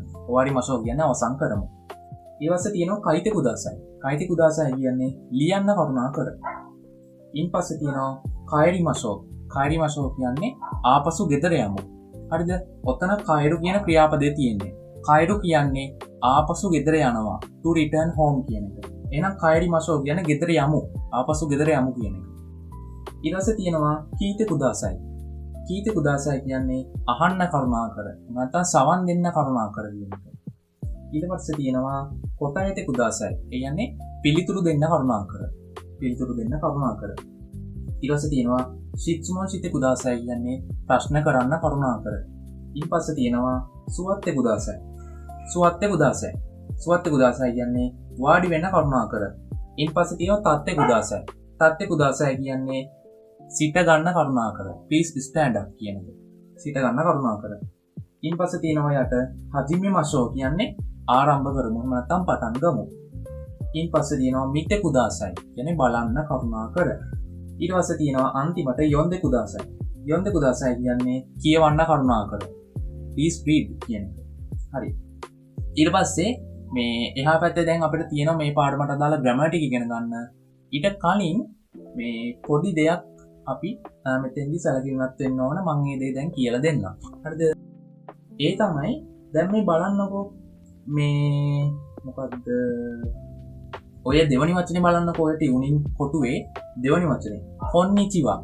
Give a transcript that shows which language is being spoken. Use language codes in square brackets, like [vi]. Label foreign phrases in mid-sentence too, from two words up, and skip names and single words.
[ja] 終わりましょう [si] කියන්නේ අවසන් කරමු. ඊට පස්සේ තියෙනවා [ja] 書いてください. 書いてください [si] කියන්නේ ලියන්න කරුණාකර. ඉන් පස්සේ තියෙනවා [ja] 帰りましょう. 帰りましょう [si] කියන්නේ ආපසු ගෙදර යමු. හරිද? ඔතන කයිරු කියන ක්‍රියාපදේ තියෙන්නේ. කයිරු කියන්නේ ආපසු ගෙදර යනවා. [en] to return home [si] කියන එක. එහෙනම් [ja] 帰りましょう [si] කියන්නේ ගෙදර යමු. ආපසු ගෙදර යමු කියන එක. ඊට පස්සේ තියෙනවා [ja] 聞いてください. 聞いてください [si] කියන්නේ අහන්න කරුණාකර. නැත්නම් සවන් දෙන්න කරුණාකර කියන එක. ඊට පස්සේ තියෙනවා [ja] 答えてください. [si] ඒ කියන්නේ පිළිතුරු දෙන්න කරුණාකර. පිළිතුරු දෙන්න කරුණාකර. ඊට පස්සේ තියෙනවා [ja] 質問 して ください [si] කියන්නේ ප්‍රශ්න කරන්න කරුණාකර. ඊට පස්සේ තියෙනවා [ja] 座ってください. 座ってください. 座ってください [si] කියන්නේ වාඩි වෙන්න කරුණාකර. ඊට පස්සේ තියෙනවා [ja] 立ってください. 立ってください [si] කියන්නේ සිට ගන්න කරුණාකර. [en] please stand up [si] කියන එක. සිට ගන්න කරුණාකර. ඊට පස්සේ තියෙනවා [ja] じゃ 始めましょう [si] කියන්නේ ආරම්භ කරමු. එහෙම නැත්නම් පටන් ගමු. ඊට පස්සේ තියෙනවා [ja] 見てください [si] කියන්නේ බලන්න කරුණාකර. ඊට පස්සේ තියෙනවා අන්තිමට [ja] 読んでください. 読んでください [si] කියන්නේ කියවන්න කරුණාකර. [en] please read [si] කියන එක. හරි. ඊට පස්සේ මේ එහා පැත්තේ දැන් අපිට තියෙනවා මේ පාඩමට අදාළ ග්‍රැමර් ටික ඉගෙන ගන්න. ඊට කලින් මේ පොඩි දෙයක් අපි මෙතෙන්දි සැලකිලිමත් වෙන්න ඕන. මම මේ දේ දැන් කියලා දෙන්නම්. හරිද? ඒ තමයි දැන් මේ බලන්නකෝ මේ මොකක්ද ඔය දෙවනි වචනේ බලන්නකෝ ඔය ටියුනින් කොටුවේ දෙවනි වචනේ කොන්නිචිවා.